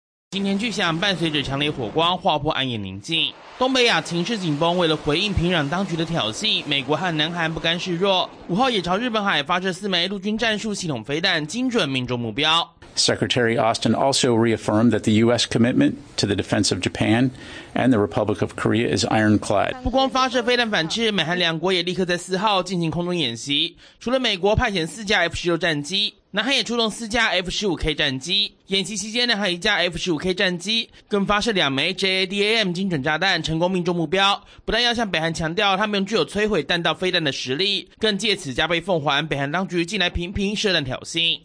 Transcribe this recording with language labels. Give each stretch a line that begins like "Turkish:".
Chinese: 今天巨响伴随着强烈火光，划破暗夜宁静。东北亚情势紧绷，为了回应平壤当局的挑衅，美国和南韩不甘示弱，五号也朝日本海发射4枚陆军战术系统飞弹，精准命中目标。
English: Secretary Austin also reaffirmed that the U.S. commitment to the defense of Japan and the Republic of Korea is ironclad.
Chinese: 不光发射飞弹反制，美韩两国也立刻在四号进行空中演习。除了美国派遣4架 F-16 战机，南韩也出动4架 F-15K 战机。演习期间，南韩一架 F-15K 战机更发射2枚 JADAM 精准炸弹，成功命中目标。不但要向北韩强调他们具有摧毁弹道飞弹的实力，更借此加倍奉还北韩当局近来频频射弹挑衅。